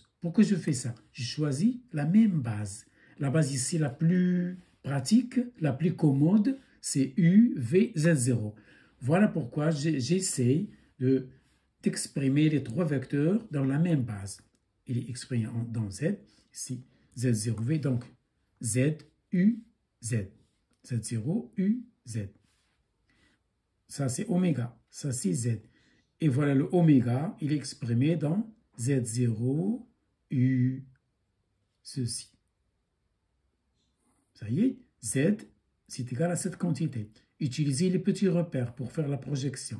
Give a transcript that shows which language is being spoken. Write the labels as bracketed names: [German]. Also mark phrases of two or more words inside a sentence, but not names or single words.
[French] Pourquoi je fais ça? Je choisis la même base. La base ici, la plus pratique, la plus commode, c'est U, V, Z0. Voilà pourquoi j'essaie d'exprimer les trois vecteurs dans la même base. Il est exprimé dans Z, ici, Z0V, donc Z, U, Z. Z0, U, Z. Ça, c'est oméga. Ça, c'est Z. Et voilà le oméga, il est exprimé dans Z0, U, ceci. Ça y est, Z, c'est égal à cette quantité. Utilisez les petits repères pour faire la projection.